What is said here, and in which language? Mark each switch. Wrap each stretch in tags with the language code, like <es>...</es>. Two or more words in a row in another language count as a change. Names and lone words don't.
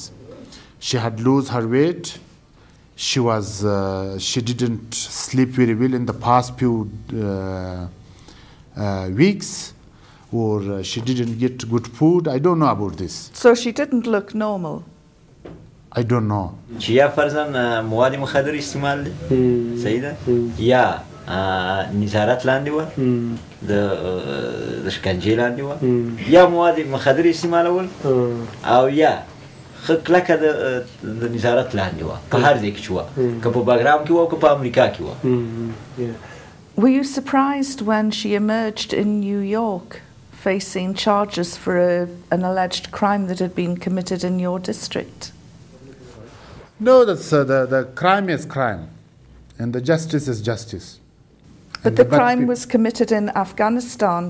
<en>She had lost her weight. She didn't sleep very well in the past few weeks. or she didn't get good food. I don't know about this. So she didn't look normal. I don't know.</en> <ps>چې یا فرضاً مواد مخدر استعمال دي صحیح ده یا نظارت لاندې وه د شکنجې لاندې وه یا مواد مخدر استعمالول او یا ښه کلکه د نظارت لاندې وه په هر ځای کې چې وه که په باګرام کې وه او که په امریکا کې وه.</ps> <en>Were you surprised when she emerged in New York facing charges for an alleged crime that had been committed in your district? No, that's the crime is crime, and the justice is justice. But the crime was committed in Afghanistan.</en>